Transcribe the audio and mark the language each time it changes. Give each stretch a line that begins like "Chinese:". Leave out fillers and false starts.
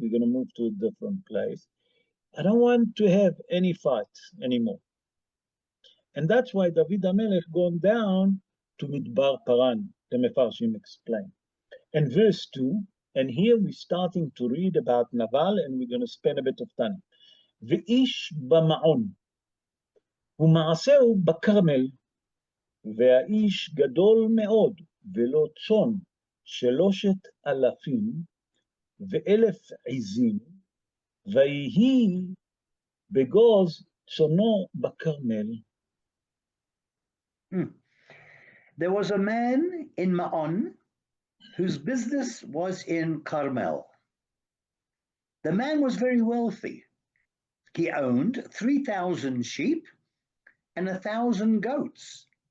English: We're going to move to a different place. I don't want to have any fights anymore. And that's why David HaMelech gone down to Midbar Paran, the Mefarshim explain. And verse 2, and here we're starting to read about Naval, and we're going to spend a bit of time.
Hebrew: Ve'ish b'ma'on, ומעשהו בכרמל, והאיש גדול מאוד, ולא צאן 3,000 ו1,000 עזים, ויהי בגוז צאנו בכרמל.
English: There was a man in Ma'on whose business was in Carmel. The man was very wealthy. He owned 3,000 sheep and 1,000 goats.